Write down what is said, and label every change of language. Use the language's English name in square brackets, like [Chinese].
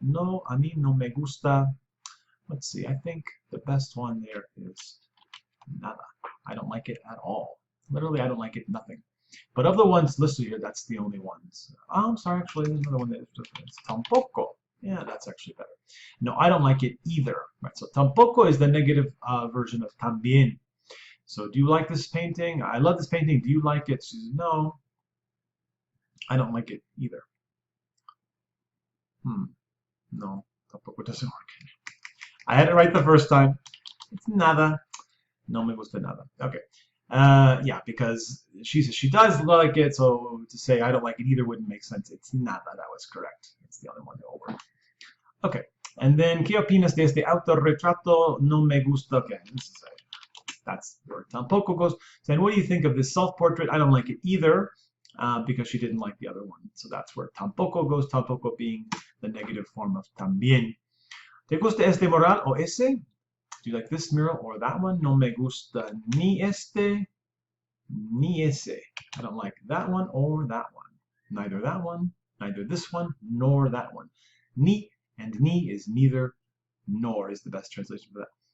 [Spanish] No, a mí no me gusta. [English] Let's see. I think the best one there is nada. I don't like it at all. Literally, I don't like it, nothing. But of the ones listed here, that's the only ones. Oh, I'm sorry, actually, there's another one that is different. It's tampoco. Yeah, that's actually better. No, I don't like it either. Right, so tampoco is the negative version of también. So do you like this painting? I love this painting. Do you like it? She says, no, I don't like it either. No, tampoco doesn't work. I had it right the first time. It's nada. [Spanish] No me gusta nada. [English] Okay. Yeah, because she does like it, so to say I don't like it either wouldn't make sense. It's nada. That was correct. It's the other one that will work. Okay. And then, [Spanish] ¿qué opinas de este autorretrato? No me gusta. [English] Okay, that's where tampoco goes. So then what do you think of this self-portrait? I don't like it either, because she didn't like the other one. So that's where tampoco goes, tampoco being the negative form of también. [Spanish] ¿Te gusta este mural o ese? [English] Do you like this mural or that one? [Spanish] No me gusta ni este, ni ese. [English] I don't like that one or that one. Neither that one, neither this one, nor that one. Ni and ni is neither, nor is the best translation for that.